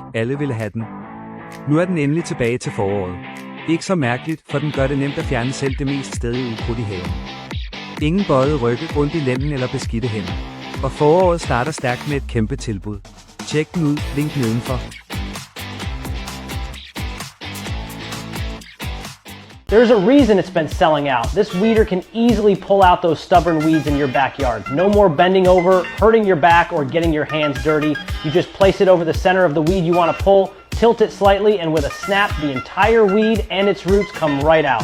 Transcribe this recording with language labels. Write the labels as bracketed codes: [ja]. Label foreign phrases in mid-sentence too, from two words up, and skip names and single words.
[da] Alle ville have den. Nu er den endelig tilbage til foråret. Ikke så mærkeligt, for den gør det nemt at fjerne selv det mest stedige ukrudt i haven. Ingen bøjet rygge, ondt i lænden eller beskidte hænder. Og foråret starter stærkt med et kæmpe tilbud. Tjek den ud, link nedenfor. [en] There's a reason it's been selling out. This weeder can easily pull out those stubborn weeds in your backyard. No more bending over, hurting your back, or getting your hands dirty. You just place it over the center of the weed you want to pull, tilt it slightly, and with a snap, the entire weed and its roots come right out.